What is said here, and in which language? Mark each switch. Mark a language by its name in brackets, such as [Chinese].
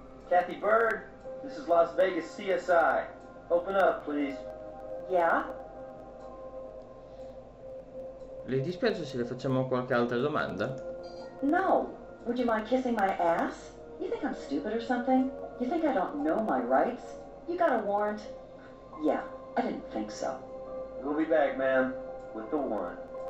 [English] Kathy Bird, this is Las Vegas CSI. Open up, please. Yeah? [Italian] Le dispiace se le facciamo qualche altra domanda? [English] No. Would you mind kissing my ass? You think I'm stupid or something? You think I don't know my rights? You got a warrant? Yeah, I didn't think so. We'll be back, ma'am, with the warrant.